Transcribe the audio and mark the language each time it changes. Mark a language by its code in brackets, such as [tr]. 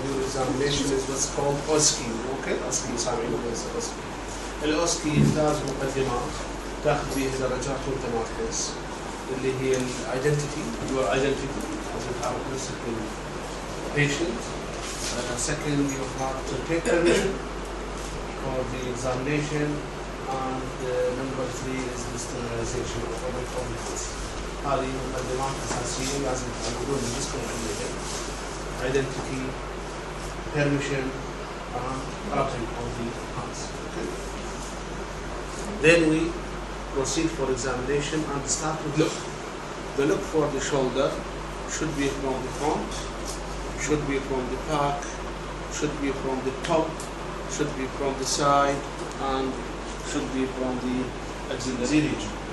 [en] examination is what's called OSCE. Okay, OSCE [ar] سامعين بس [en] OSCE. [ar] الأوسكي يحتاج مقدمات تاخذ بها درجات وانت ماركس اللي هي الايدنتيتي [en] your identity as a characteristic patient. Second, you have to take permission for the examination, and number 3 is the sterilization of all components. [ar] هذه مقدمات أساسية لازم تعملون جسمكم عليها. [en] Identity, permission, and wrapping of the hands. Okay. Then we proceed for examination and start with look. The look for the shoulder should be from the front, should be from the back, should be from the top, should be from the side, and should be from the axillary region.